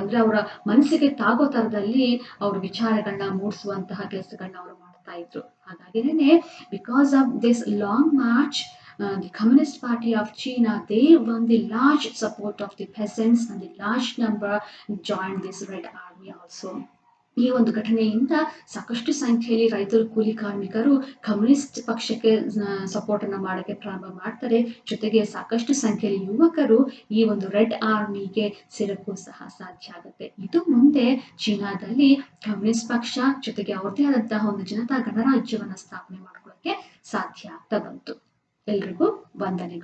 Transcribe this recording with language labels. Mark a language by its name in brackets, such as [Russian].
[Kannada] ಅಂದ್ರೆ ಅವರ ಮನಸ್ಸಿಗೆ ತಾಗೋ ತರದಲ್ಲಿ ಅವ್ರ ವಿಚಾರಗಳನ್ನ ಮೂಡಿಸುವಂತಹ ಕೆಲಸಗಳನ್ನ ಅವರು ಮಾಡ್ತಾ ಇದ್ರು. ಹಾಗಾಗಿನೇ [English] Because of this long march the Communist Party of China, they won the large support of the peasants and the large number joined this Red Army also. [Kannada] ಈ ಒಂದು ಘಟನೆಯಿಂದ ಸಾಕಷ್ಟು ಸಂಖ್ಯೆಯಲ್ಲಿ ರೈತರು, ಕೂಲಿ ಕಾರ್ಮಿಕರು ಕಮ್ಯುನಿಸ್ಟ್ ಪಕ್ಷಕ್ಕೆ ಸಪೋರ್ಟ್ ಅನ್ನ ಮಾಡಕ್ಕೆ ಪ್ರಾರಂಭ ಮಾಡ್ತಾರೆ. ಜೊತೆಗೆ ಸಾಕಷ್ಟು ಸಂಖ್ಯೆಯಲ್ಲಿ ಯುವಕರು ಈ ಒಂದು ರೆಡ್ ಆರ್ಮಿಗೆ ಸೇರಕ್ಕೂ ಸಹ ಸಾಧ್ಯ ಆಗುತ್ತೆ. ಇದು ಮುಂದೆ ಚೀನಾದಲ್ಲಿ ಕಮ್ಯುನಿಸ್ಟ್ ಪಕ್ಷ ಜೊತೆಗೆ ಅವ್ರದೇ ಆದಂತಹ ಒಂದು ಜನತಾ ಗಣರಾಜ್ಯವನ್ನ ಸ್ಥಾಪನೆ ಮಾಡ್ಕೊಳ್ಳಕ್ಕೆ ಸಾಧ್ಯ ಆಗ್ತಾ ಬಂತು. ಎಲ್ರಿಗೂ ವಂದನೆಗಳು.